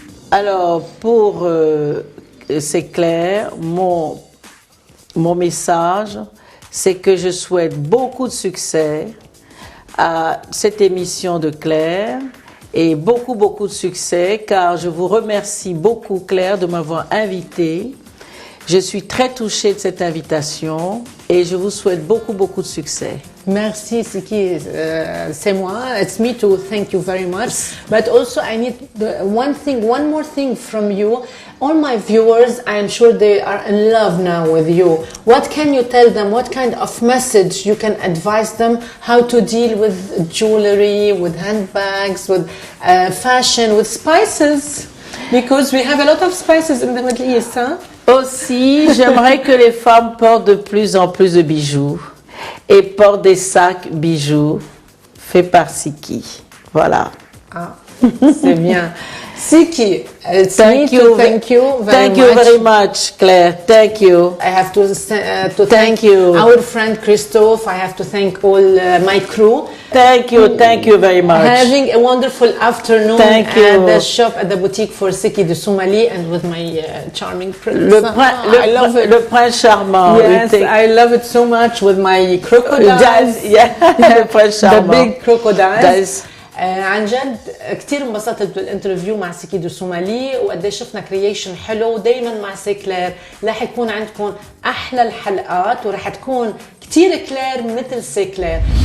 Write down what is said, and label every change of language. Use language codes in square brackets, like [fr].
[fr] Alors, pour C'est clair, mon message, c'est que je souhaite beaucoup de succès à cette émission de Claire et beaucoup de succès car je vous remercie beaucoup Claire de m'avoir invitée. Je suis très touchée de cette invitation et je vous souhaite beaucoup de succès. Merci, Siki. C'est moi. [en] It's me to thank you very much. But also, I need one more thing from you. All my viewers, I am sure they are in love now with you. What can you tell them? What kind of message you can advise them how to deal with jewelry, with handbags, with fashion, with spices? Because we have a lot of spices in the Middle East, huh? [fr] Aussi, j'aimerais que les femmes portent de plus en plus de bijoux et portent des sacs bijoux faits par Siki. Voilà. Ah, c'est bien. Siki, [en] Thank you very much, Claire. Thank you. I have to thank Thank you. our friend Christophe. I have to thank all my crew. Thank you very much. Having a wonderful afternoon Thank you. at the shop at the boutique for Siki du Soumali and with my charming prince. I love it. [fr] Le prince charmant. [en] Yes, I love it so much with my crocodiles. [fr] Le prince [en] The [fr] charmant. [en] big crocodiles. That's- [ar] عن جد كثير انبسطت بالانترفيو مع سيكي دو سومالي وقد شفنا كرييشن حلو دايما مع سيكلير. رح يكون عندكم احلى الحلقات ورح تكون كثير كلير مثل سيكلير.